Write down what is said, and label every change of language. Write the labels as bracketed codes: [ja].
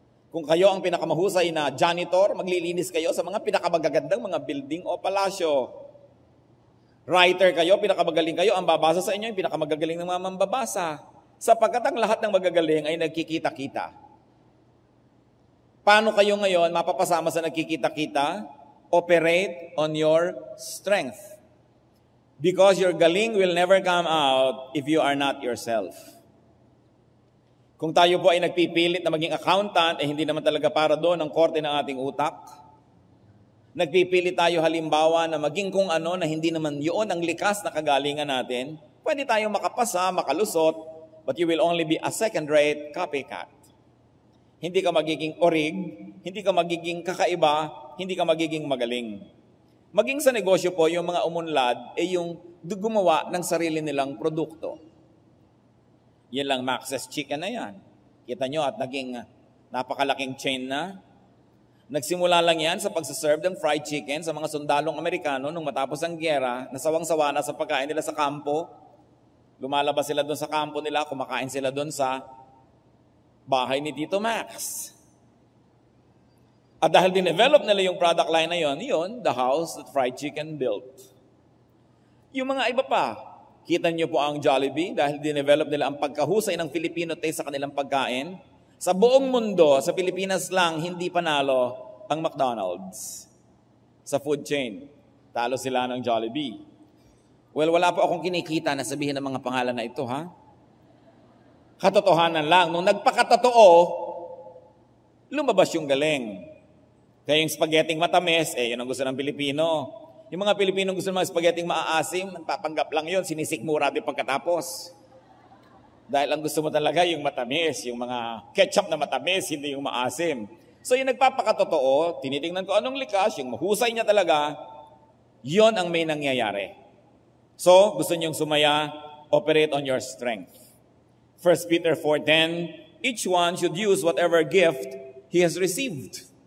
[tl] Kung kayo ang pinakamahusay na janitor, maglilinis kayo sa mga pinakamagagandang mga building o palasyo. Writer kayo, pinakamagaling kayo, ang babasa sa inyo, yung pinakamagagaling ng mga mambabasa. Sapagkat ang lahat ng magagaling ay nagkikita-kita. Paano kayo ngayon mapapasama sa nagkikita-kita? [en] Operate on your strength. Because your galing will never come out if you are not yourself. [tl] Kung tayo po ay nagpipilit na maging accountant, eh hindi naman talaga para doon ang korte ng ating utak. Nagpipilit tayo halimbawa na maging kung ano na hindi naman yun ang likas na kagalingan natin, pwede tayong makapasa, makalusot, [en] but you will only be a second-rate copycat. [tl] Hindi ka magiging orig, hindi ka magiging kakaiba, hindi ka magiging magaling. Maging sa negosyo po, yung mga umunlad ay yung gumawa ng sarili nilang produkto. Yan lang, Max's Chicken na yan. Kita nyo at naging napakalaking chain na. Nagsimula lang yan sa pagsaserve ng fried chicken sa mga sundalong Amerikano nung matapos ang gyera, nasawang-sawa na sa pagkain nila sa kampo. Lumalabas sila doon sa kampo nila, kumakain sila doon sa bahay ni Tito Max. At dahil dinevelop nila yung [en] product line [tl] na yun, [en] the house that fried chicken built. [tl] Yung mga iba pa, kita niyo po ang Jollibee dahil dinevelop nila ang pagkahusay ng Filipino taste sa kanilang pagkain. Sa buong mundo, sa Pilipinas lang, hindi panalo ang McDonald's. Sa food chain, talo sila ng Jollibee. Well, wala po akong kinikita na sabihin ng mga pangalan na ito, ha? Katotohanan lang. Nung nagpakatotoo, lumabas yung galing. Kaya yung spaghetti matamis, yun ang gusto ng Pilipino. Yung mga Pilipino gusto ng mga spaghetti maaasim, nagpapanggap lang yun, sinisikmura din pagkatapos. Dahil ang gusto mo talaga yung matamis, yung mga ketchup na matamis, hindi yung maasim. So yung nagpapakatotoo, tinitingnan ko anong likas, yung mahusay niya talaga, yon ang may nangyayari. [en] So, [tl] gusto niyong sumaya, [en] operate on your strength. 1 Peter 4:10, each one should use whatever gift he has received.